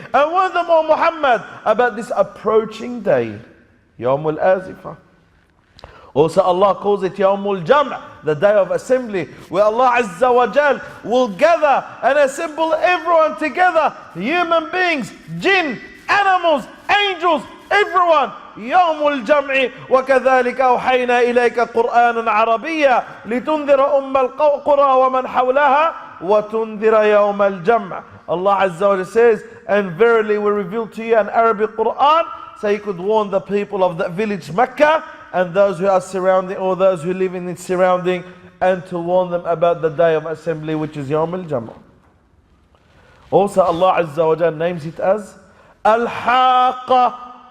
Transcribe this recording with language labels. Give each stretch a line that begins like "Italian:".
English: And warn them, O Muhammad, about this approaching day. Yawmul Azifa. Also Allah calls it Yawmul Jam', the day of assembly, where Allah Azza wa Jal will gather and assemble everyone together, human beings, jinn, animals, angels, everyone.
Arabic: يوم الجمع وكذلك أوحينا إليك قرآنا عربيا لتنذر أم القرى ومن حولها وتنذر يوم الجمع.
English: Allah Azza wa Jalla says, and verily we revealed to you an Arabic Quran, so you could warn the people of the village Mecca and those who are surrounding, or those who live in its surrounding, and to warn them about the day of assembly, which is Yawm al-Jam'ah. Also Allah Azza wa Jalla names it as Al-Haqqa.